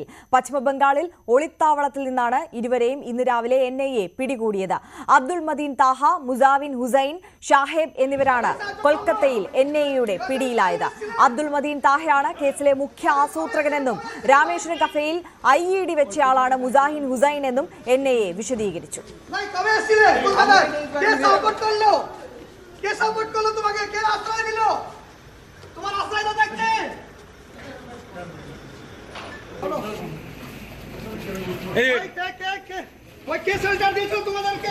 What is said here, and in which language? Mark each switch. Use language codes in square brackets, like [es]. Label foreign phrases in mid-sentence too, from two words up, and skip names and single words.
[ml] പശ്ചിമബംഗാളിൽ ഒളിത്താവളത്തിൽ നിന്നാണ് ഇരുവരെയും ഇന്ന് രാവിലെ NIA പിടികൂടിയത്. അബ്ദുൾ മദീൻ താഹ, മുസാവിൻ ഹുസൈൻ, ഷാഹേബ് എന്നിവരാണ് കൊൽക്കത്തയിൽ NIAയുടെ പിടിയിലായത്. അബ്ദുൾ മദീൻ താഹയാണ് കേസിലെ മുഖ്യ ആസൂത്രകനെന്നും രാമേശ്വരം കഫേയിൽ IED വെച്ചയാളാണ് മുസാഹിൻ ഹുസൈൻ എന്നും NIA വിശദീകരിച്ചു. [bn] কে সাপোর্ট করলো তোমাকে? কে আশ্রয় দিল? তোমার আশ্রয় না থাকতে ওই কে শেল্টার দিয়েছিল তোমাদেরকে?